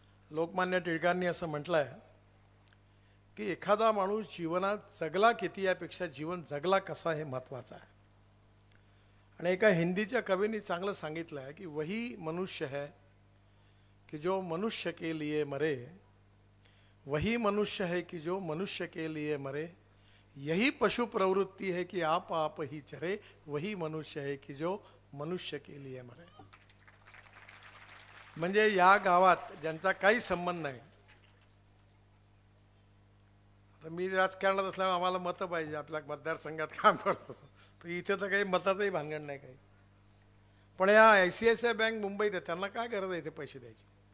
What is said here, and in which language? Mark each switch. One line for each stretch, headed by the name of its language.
Marathi: लोकमान्य टिळकांनी असं म्हटलं आहे की एखादा माणूस जीवनात जगला किती यापेक्षा जीवन जगला कसा हे महत्त्वाचं आहे. आणि एका हिंदीच्या कवींनी चांगलं सांगितलं आहे की
Hindi: वही मनुष्य है कि जो मनुष्य के लिए मरे, वही मनुष्य है कि जो मनुष्य के लिए मरे, यही पशु प्रवृत्ति है कि आप ही चरे, वही मनुष्य है की जो मनुष्य के लिए मरे.
Marathi: म्हणजे या गावात ज्यांचा काही संबंध नाही, तर मी राजकारणात असल्यामुळे आम्हाला मतं पाहिजे, आपल्या मतदारसंघात काम करतो, तर इथे तर काही मताचंही भानगड नाही काही. पण या ICICI बँक मुंबईत आहे, त्यांना काय गरज आहे इथे पैसे द्यायची?